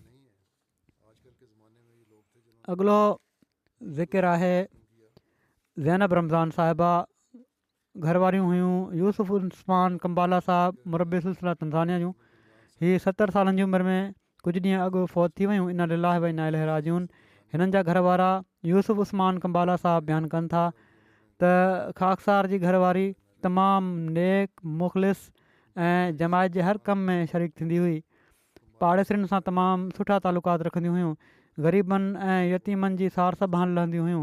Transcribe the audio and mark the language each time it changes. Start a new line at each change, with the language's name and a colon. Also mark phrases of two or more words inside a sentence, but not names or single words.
Sindhi: अॻिलो ज़िक्र आहे ज़ैनब रमज़ान साहिबा। घर वारियूं हुयूं यूसुफ उस्मान कम्बाला साहिबु मुरबी सिलसिला तंज़ानिया जूं। हीअ 70 सालनि जी उमिरि में कुझु ॾींहं अॻु फ़ौत थी वियूं।
Arabic: إنا لله وإنا إليه راجعون.
Sindhi: हिननि जा घर वारा यूसुफ उस्मान कम्बाला साहिबु बयानु कनि था त ख़ाकसार जी घरवारी तमामु नेक, मुख़लिस ऐं जमायत जे हर कम में शरीक थींदी हुई। पाड़ेसरियुनि सां तमामु सुठा तालुकात रखंदियूं हुयूं। ग़रीबनि ऐं यतीमनि जी सार संभाल लहंदियूं हुयूं।